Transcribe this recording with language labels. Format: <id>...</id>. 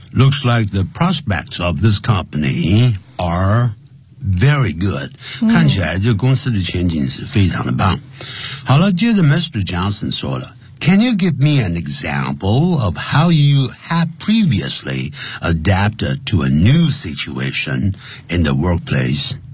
<en>Looks like the prospects of this company are very good.、嗯、</en> <zh>看起来这个公司的前景是非常的棒。好了，接着 Mr.</zh> <en>Johnson 说了 ,Can you give me an example of how you have previously adapted to a new situation in the workplace?</en>